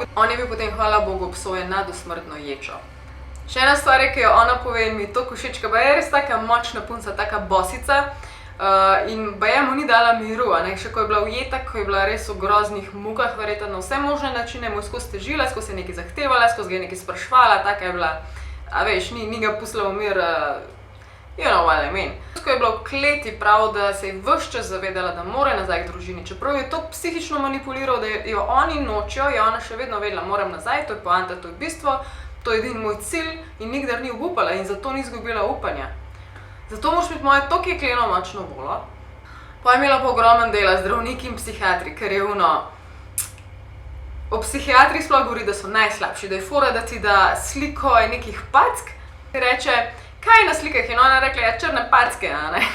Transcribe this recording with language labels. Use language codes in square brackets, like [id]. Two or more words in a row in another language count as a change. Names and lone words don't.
[sl] On je bil potem, hvala Bogu, obsojen na dosmrtno ječo. Še ena stvar je, ki jo ona pove in mi to všeč, ker je res taka močna punca, taka bosica. In baje mu ni dala miru, še ko je bila ujeta, ko je bila res v groznih mukah, verjetno na vse možne načine, mu je skozi težila, skozi je nekaj zahtevala, skozi ga je nekaj spraševala, taka je bila, a veš, ni ga pustila v mir, [en] you know what I mean. [sl] Ko je bila v kleti, prav, da se je ves čas zavedala, da mora nazaj k družini, čeprav je to psihično manipuliral, da jo oni nočijo, je ona še vedno vedela, moram nazaj, to je poanta, to je bistvo, to je edini moj cilj in nikdar ni obupala in zato ni izgubila upanja. Zato moraš imeti moje toliko jekleno močno volo. Pa je imela pa ogromen dela zdravniki in psihiatri, ker je o psihiatrih sploh govori, da so najslabši, da je fora, da ti da sliko nekih pack, ki reče, kaj je na slikah, in ona rekla, ja, črne packe, a ne.